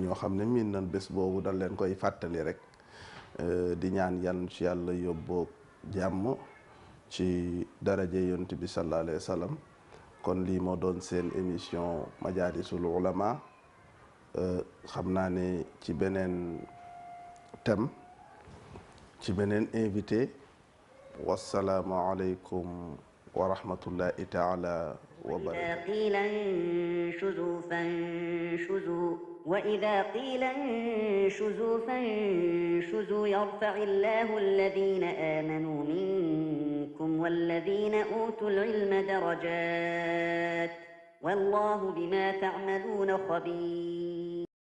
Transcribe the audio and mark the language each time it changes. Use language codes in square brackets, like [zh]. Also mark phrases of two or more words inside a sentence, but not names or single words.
[wo] ñoo xam ne miin nañ bés boobu dañ leen koy fàttali rek di ñaan yan ci yàlla yóbboo jàmm ci daraje yonent bi [ar] صلى الله عليه وسلم [wo] kon lii moo doon seen émission Majalisul Ulama xam naa ne ci beneen thème ci beneen invité [ar] والسلام عليكم ورحمة الله تعالى وبركاته. قيل انشزوا فانشزوا وإذا قيل انشزوا فانشزوا يرفع الله الذين آمنوا منكم والذين أوتوا العلم درجات والله بما تعملون خبير